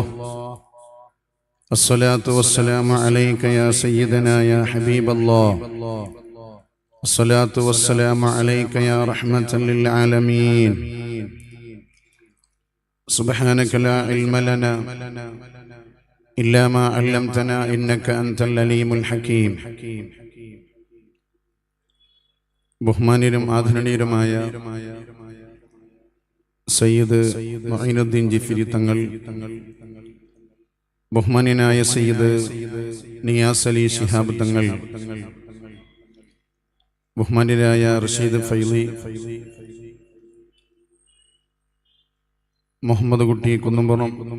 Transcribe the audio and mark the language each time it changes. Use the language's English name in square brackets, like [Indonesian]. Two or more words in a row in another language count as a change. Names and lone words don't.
[Arabic] الصلاة والسلام عليك يا سيدنا يا حبيب الله. الصلاة والسلام عليك يا رحمة للعالمين. سبحانك لا علم لنا إلا ما علمتنا إنك أنت العليم الحكيم. [Malayalam] ബഹുമാന്യരും ആദരണീയരുമായ സയ്യിദ് മഈനുദ്ദീൻ ജിഫ്രി തങ്ങൾ, ബഹുമാന്യനായ സയ്യിദ് നിയാസ് അലി ശിഹാബ് തങ്ങൾ, ബഹുമാന്യരായ റഷീദ് ഫൈലി, മുഹമ്മദ് കുട്ടി കുന്നുംപുറം,